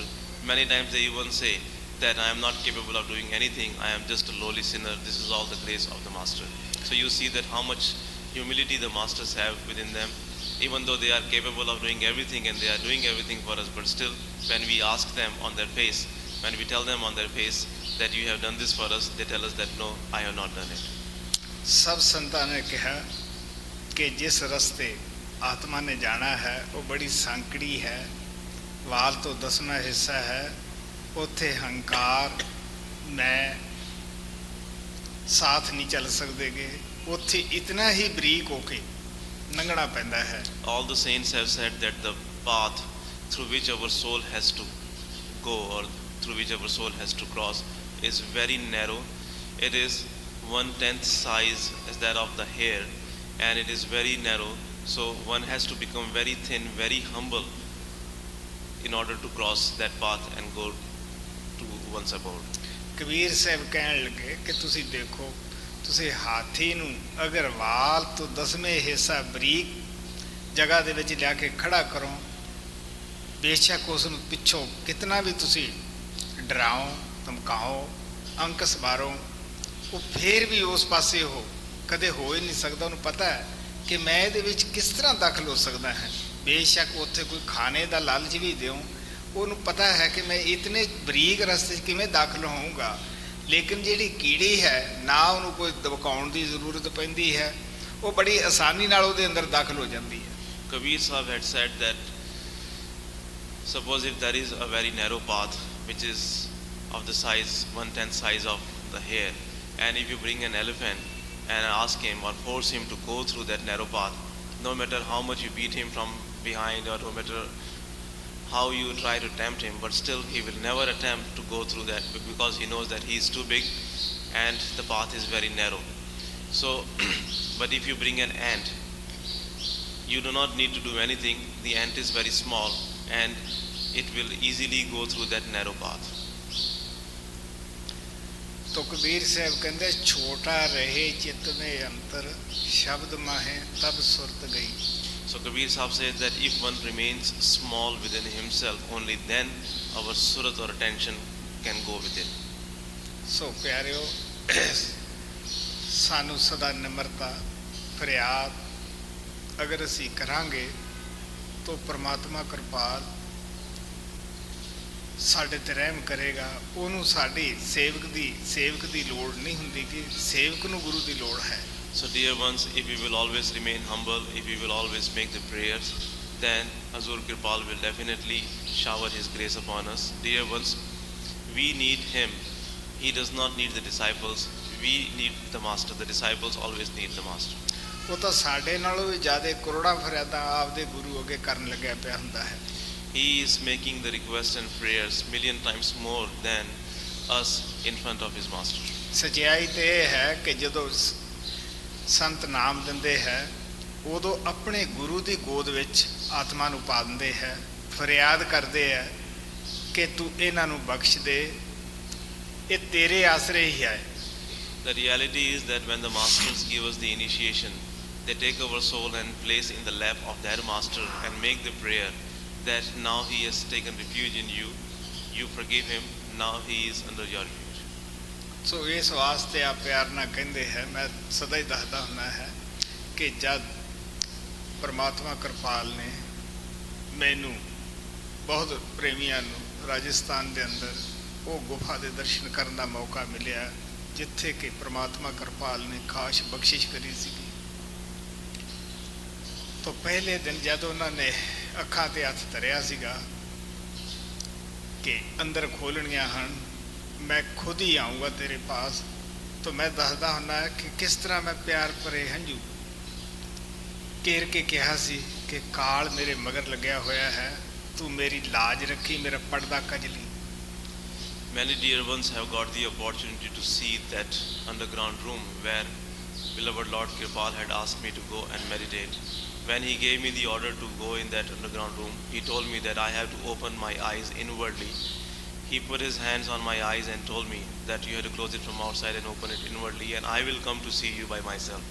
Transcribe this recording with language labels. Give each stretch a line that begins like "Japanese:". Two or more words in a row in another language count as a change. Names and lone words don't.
English: Many times they even say that I am not capable of doing anything, I am just a lowly sinner, this is all the grace of the master. So you see that how much humility the masters have within them, even though they are capable of doing everything and they are doing everything for us, but still when we ask them on their face, when we tell them on their face that you have done this for us, they tell us that no, I have not done it.
Punjabi: ਸਭ ਸੰਤਾਂ ਨੇ ਕਿਹਾ ਕਿ ਜਿਸ ਰਸਤੇ ਆਤਮਾ ਨੇ ਜਾਣਾ ਹੈ ਉਹ ਬੜੀ ਸੰਕੜੀ ਹੈ, ਵਾਲ ਤੋਂ 10ਵਾਂ ਹਿੱਸਾ ਹੈ, ਉੱਥੇ ਹੰਕਾਰ ਮੈਂ ਸਾਥ ਨਹੀਂ ਚੱਲ ਸਕਦੇਗੇ, ਉੱਥੇ ਇਤਨਾ ਹੀ ਬਰੀਕ ਹੋ ਕੇ ਲੰਘਣਾ ਪੈਂਦਾ ਹੈ।
English: All the saints have said that the path through which our soul has to go, or through which our soul has to cross, is very narrow. It is 1/10 size as that of the hair, and it is very narrow. So one has to become very thin, very humble in order to cross that path and go to one's abode.
Punjabi: ਕਬੀਰ ਸਾਹਿਬ ਕਹਿਣ ਲੱਗੇ ਕਿ ਤੁਸੀਂ ਦੇਖੋ, ਤੁਸੀਂ ਹਾਥੀ ਨੂੰ ਅਗਰ ਵਾਲ ਤੋਂ 10ਵੇਂ ਹਿੱਸਾ ਬਰੀਕ ਜਗ੍ਹਾ ਦੇ ਵਿੱਚ ਲਿਆ ਕੇ ਖੜਾ ਕਰੋ, ਬੇਸ਼ੱਕ ਉਸ ਨੂੰ ਪਿੱਛੋਂ ਕਿਤਨਾ ਵੀ ਤੁਸੀਂ ਡਰਾਓ, ਧਮਕਾਓ, ਅੰਕਸ ਮਾਰੋ, ਉਹ ਫੇਰ ਵੀ ਉਸ ਪਾਸੇ ਉਹ ਕਦੇ ਹੋ ਹੀ ਨਹੀਂ ਸਕਦਾ। ਉਹਨੂੰ ਪਤਾ ਹੈ ਕਿ ਮੈਂ ਇਹਦੇ ਵਿੱਚ ਕਿਸ ਤਰ੍ਹਾਂ ਦਾਖਲ ਹੋ ਸਕਦਾ ਹੈ। ਬੇਸ਼ੱਕ ਉੱਥੇ ਕੋਈ ਖਾਣੇ ਦਾ ਲਾਲਚ ਵੀ ਦਿਓ, ਉਹਨੂੰ ਪਤਾ ਹੈ ਕਿ ਮੈਂ ਇਤਨੇ ਬਰੀਕ ਰਸਤੇ 'ਚ ਕਿਵੇਂ ਦਾਖਲ ਹੋਊਂਗਾ। ਲੇਕਿਨ ਜਿਹੜੀ ਕੀੜੀ ਹੈ, ਨਾ ਉਹਨੂੰ ਕੋਈ ਦਬਕਾਉਣ ਦੀ ਜ਼ਰੂਰਤ ਪੈਂਦੀ ਹੈ, ਉਹ ਬੜੀ ਆਸਾਨੀ ਨਾਲ ਉਹਦੇ ਅੰਦਰ ਦਾਖਲ ਹੋ ਜਾਂਦੀ ਹੈ।
English: Kabir Sahib had said that suppose if there is a very narrow path which is of the size 1/10 size of the hair, and if you bring an elephant and ask him or force him to go through that narrow path, no matter how much you beat him from behind or no matter how you try to tempt him, but still he will never attempt to go through that because he knows that he is too big and the path is very narrow. So but if you bring an ant, you do not need to do anything. The ant is very small and it will easily go through that narrow path.
Hindi: तो कबीर साहब कहते छोटा रहे चित्त में अंतर, शब्द माहे तब सुरत गई।
English: So Kabir Sahib says that if one remains small within himself, only then our surat or attention can go within.
Punjabi: ਸੋ ਪਿਆਰਿਓ, ਸਾਨੂੰ ਸਦਾ ਨਿਮਰਤਾ ਫਰਿਆਦ ਅਗਰ ਅਸੀਂ ਕਰਾਂਗੇ ਤਾਂ ਪਰਮਾਤਮਾ ਕ੍ਰਿਪਾਲ ਸਾਡੇ ਤੇ ਰਹਿਮ ਕਰੇਗਾ। ਉਹਨੂੰ ਸਾਡੀ ਸੇਵਕ ਦੀ ਲੋੜ ਨਹੀਂ ਹੁੰਦੀ ਕਿ ਸੇਵਕ ਨੂੰ ਗੁਰੂ ਦੀ ਲੋੜ ਹੈ।
English: So dear ones, if we will always remain humble, if we will always make the prayers, then Hazur Kirpal will definitely shower his grace upon us. Dear ones, we need him. He does not need the disciples. We need the master. The disciples always need the master.
Punjabi: ਉਹ ਤਾਂ ਸਾਡੇ ਨਾਲੋਂ ਵੀ ਜ਼ਿਆਦਾ ਕਰੋੜਾਂ ਫਰਿਆਦਾਂ ਆਪਦੇ ਗੁਰੂ ਅੱਗੇ ਕਰਨ ਲੱਗਿਆ ਪਿਆ ਹੁੰਦਾ ਹੈ।
English: He is making the requests and prayers million times more than us in front of his master.
Punjabi: ਸਚਾਈ ਤੇ ਇਹ ਹੈ ਕਿ ਜਦੋਂ ਸੰਤ ਨਾਮ ਦਿੰਦੇ ਹੈ, ਉਦੋਂ ਆਪਣੇ ਗੁਰੂ ਦੀ ਗੋਦ ਵਿੱਚ ਆਤਮਾ ਨੂੰ ਪਾ ਦਿੰਦੇ ਹੈ, ਫਰਿਆਦ ਕਰਦੇ ਹੈ ਕਿ ਤੂੰ ਇਹਨਾਂ ਨੂੰ ਬਖਸ਼ ਦੇ, ਇਹ ਤੇਰੇ ਆਸਰੇ ਹੀ ਹੈ।
English: The reality is that when the masters give us the initiation, they take our soul and place in the lap of their master and make the prayer that now he has taken refuge in you, you forgive him, now he is under your refuge.
Punjabi: ਸੋ ਇਸ ਵਾਸਤੇ ਆ ਪਿਆਰ ਨਾਲ ਕਹਿੰਦੇ ਹੈ, ਮੈਂ ਸਦਾ ਹੀ ਦੱਸਦਾ ਹੁੰਦਾ ਹੈ ਕਿ ਜਦ ਪਰਮਾਤਮਾ ਕਿਰਪਾਲ ਨੇ ਮੈਨੂੰ ਬਹੁਤ ਪ੍ਰੇਮੀਆਂ ਨੂੰ ਰਾਜਸਥਾਨ ਦੇ ਅੰਦਰ ਉਹ ਗੁਫਾ ਦੇ ਦਰਸ਼ਨ ਕਰਨ ਦਾ ਮੌਕਾ ਮਿਲਿਆ ਜਿੱਥੇ ਕਿ ਪਰਮਾਤਮਾ ਕਿਰਪਾਲ ਨੇ ਖਾਸ ਬਖਸ਼ਿਸ਼ ਕਰੀ ਸੀਗੀ। ਤਾਂ ਪਹਿਲੇ ਦਿਨ ਜਬ ਉਨ੍ਹਾਂ ਨੇ ਅੱਖਾਂ ਤੇ ਹੱਥ ਧਰਿਆ ਸੀਗਾ ਕਿ ਅੰਦਰ ਖੋਲ੍ਹਣੀਆਂ ਹਨ, ਮੈਂ ਖੁਦ ਹੀ ਆਊਂਗਾ ਤੇਰੇ ਪਾਸ, ਤਾਂ ਮੈਂ ਦੱਸਦਾ ਹੁੰਨਾ ਹੈ ਕਿ ਕਿਸ ਤਰ੍ਹਾਂ ਮੈਂ ਪਿਆਰ ਭਰੇ ਹੰਝੂ ਘੇਰ ਕੇ ਕਿਹਾ ਸੀ ਕਿ ਕਾਲ ਮੇਰੇ ਮਗਰ ਲੱਗਿਆ ਹੋਇਆ ਹੈ, ਤੂੰ ਮੇਰੀ ਲਾਜ ਰੱਖੀ, ਮੇਰਾ ਪਰਦਾ ਕੱਜਲੀ।
English: Many dear ones have got the opportunity to see that underground room where beloved Lord Kirpal had asked me to go and meditate. When he gave me the order to go in that underground room, he told me that I have to open my eyes inwardly. He put his hands on my eyes and told me that you have to close it from outside and open it inwardly, and I will come to see you by myself.